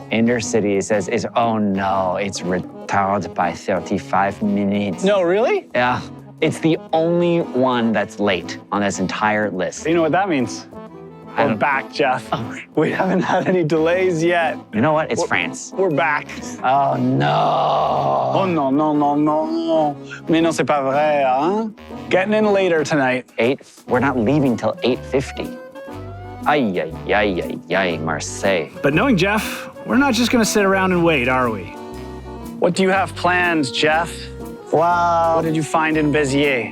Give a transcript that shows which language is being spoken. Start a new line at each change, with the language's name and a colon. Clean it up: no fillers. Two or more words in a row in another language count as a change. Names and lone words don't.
English: Intercity says, oh no, it's retarded by 35 minutes. No, really? Yeah, it's the only one that's late on this entire list. You know what that means? We're back, Jeff. We haven't had any delays yet. You know what? It's France. We're back. Oh no. Oh no, no, no, no.
French: Mais non, c'est pas vrai, hein?
English: Getting in later tonight. We're not leaving till 8:50. Ay, ay, ay, ay, ay, Marseille. But knowing Jeff, we're not just gonna sit around and wait, are we? What do you have planned, Jeff? Well, what did you find in Béziers?